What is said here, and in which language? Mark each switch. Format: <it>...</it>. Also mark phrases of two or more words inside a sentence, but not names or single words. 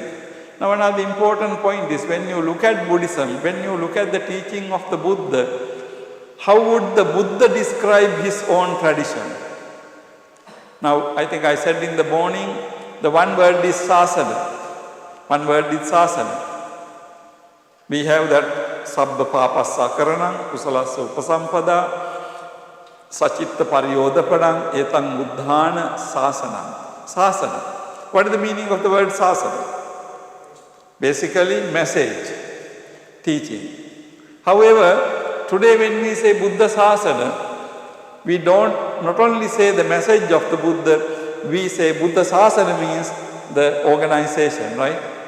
<en>Now another important point is when you look at Buddhism, when you look at the teaching of the Buddha, how would the Buddha describe his own tradition? Now I think I said in the morning, the one word is sasana. One word is sasana. We have that</en> <pi>sabba papassa karanam, kusalasa upasampada, sachitta paryodapadam, etang buddhana sasana.</pi> <en>Sasana. What is the meaning of the word sasana? Basically, message, teaching. However, today when we say</en> <pi>Buddha Sasana,</pi> <en>we don't not only say the message of the Buddha, we say</en> <pi>Buddha Sasana</pi> <en>means the organization, right?</en>